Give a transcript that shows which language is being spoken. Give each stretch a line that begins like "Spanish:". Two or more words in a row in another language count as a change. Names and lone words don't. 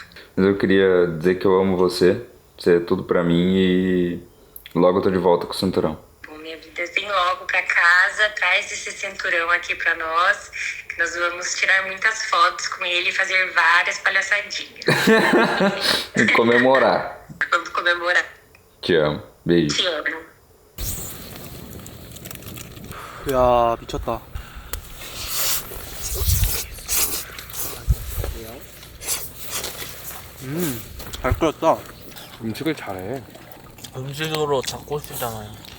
Portuguese: Mas eu queria dizer que eu amo você. Você é tudo pra mim e logo eu tô de volta com o cinturão. Minha vida vem logo pra casa, traz esse cinturão aqui pra nós, que nós vamos tirar muitas fotos com ele e fazer várias palhaçadinhas. E comemorar. Vamos comemorar. Te amo. Beijo. Te amo.
Korean: 야 미쳤다. 잘 끓였다. 음식을 잘해. 음식으로 잡고 싶잖아요.